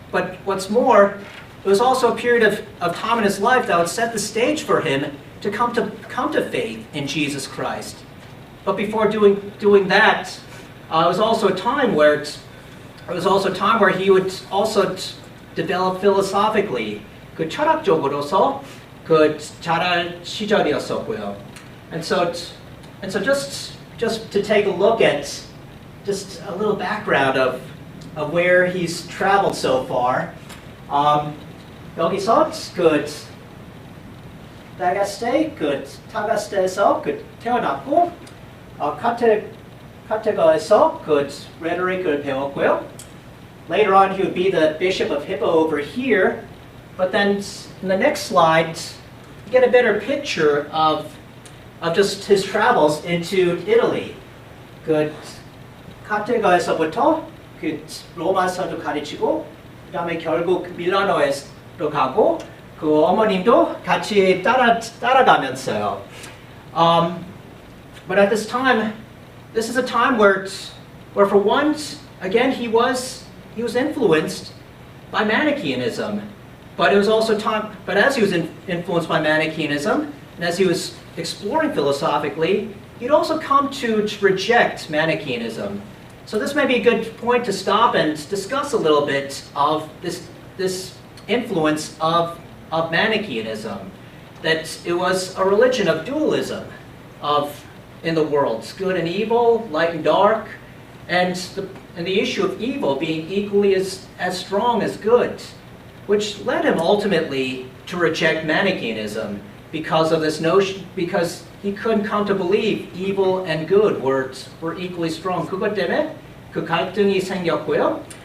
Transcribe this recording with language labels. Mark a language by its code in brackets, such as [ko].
[en] but what's more, it was also a period of time in his life that would set the stage for him to come to faith in Jesus Christ. But before doing that, it was also a time where he would also develop philosophically. [ko] 그 철학적으로서 그 자랄 시절이었었고요. [en] And so just to take a look at just a little background of where he's traveled so far. [ko] 여기서 그 타가스테에서 그 태어났고 카테가에서 그 rhetoric을 배웠고요. [en] Later on, he would be the bishop of Hippo over here. But then in the next slide, you get a better picture of just his travels into Italy. [ko] 그 카테가에서부터 그 로마서도 가르치고 그다음에 결국 밀라노에로 가고 그 어머님도 같이 따라가면서요. [en] But at this time, this is a time where for once again he was influenced by Manichaeanism. But it was also time. But as he was influenced by Manichaeanism, and as he was exploring philosophically, he'd also come to reject Manichaeanism. So this may be a good point to stop and discuss a little bit of this influence of Manichaeanism. That it was a religion of dualism, in the world, good and evil, light and dark, and the issue of evil being equally as strong as good, which led him ultimately to reject Manichaeanism because of this notion, because he couldn't come to believe evil and good were equally strong. [ko] 그것 때문에 그 갈등이 생겼고요.